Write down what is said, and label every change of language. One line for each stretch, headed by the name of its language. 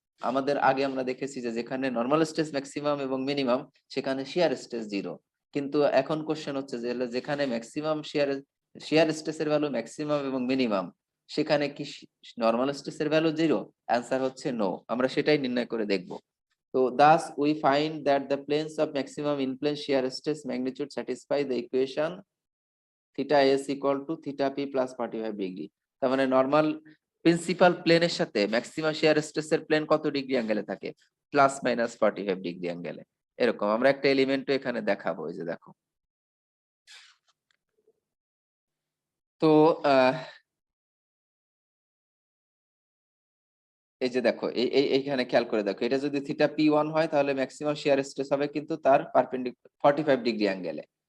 Bangla: আমাদের আগে আমরা দেখেছি যে যেখানে নরমাল স্ট্রেস ম্যাক্সিমাম এবং মিনিমাম, সেখানে শিয়ার স্ট্রেস জিরো। কিন্তু এখন কোশ্চেন হচ্ছে যে যেখানে ম্যাক্সিমাম শিয়ার স্ট্রেসের ভ্যালু ম্যাক্সিমাম এবং মিনিমাম, সেখানে কি নরমাল স্ট্রেসের ভ্যালু জিরো? অ্যান্সার হচ্ছে নো। আমরা সেটাই নির্ণয় করে দেখব।
English: তো thus we find that the planes of maximum in plane shear stress magnitude satisfy the equation
Bangla: theta S equal to theta P plus 45 degree. তার মানে নর্মাল প্রিন্সিপাল প্লেনের সাথে ম্যাক্সিমাম শিয়ার স্ট্রেসের প্লেন কত ডিগ্রি অ্যাঙ্গেলে থাকে? প্লাস মাইনাস 45 ডিগ্রি অ্যাঙ্গেলে। এরকম আমরা একটা এলিমেন্টও এখানে দেখাবো, এই যে দেখো। তো এই যে দেখো, এইখানে খেয়াল করে দেখো, এটা যদি থিটা পি ওয়ান হয় তাহলে ম্যাক্সিমাম শিয়ার স্ট্রেস হবে কিন্তু তার পারপেন্ডিকুলার 45 ডিগ্রি অ্যাঙ্গেলে।